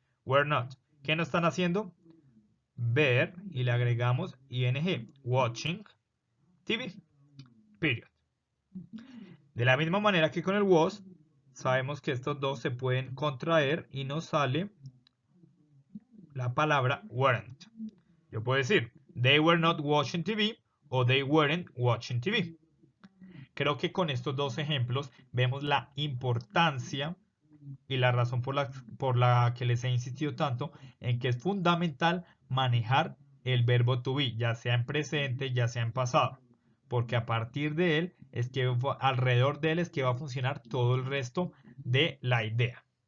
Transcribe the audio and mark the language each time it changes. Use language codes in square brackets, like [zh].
[en] Were not. [es] ¿Qué no están haciendo? Ver, y le agregamos ing. [en] Watching TV. Period. [es] De la misma manera que con el was, sabemos que estos dos se pueden contraer y nos sale la palabra weren't. Yo puedo decir, [en] they were not watching TV o they weren't watching TV. [es] Creo que con estos dos ejemplos vemos la importancia y la razón por la que les he insistido tanto en que es fundamental manejar el verbo to be, ya sea en presente, ya sea en pasado. Porque a partir de él, es que alrededor de él es que va a funcionar todo el resto de la idea.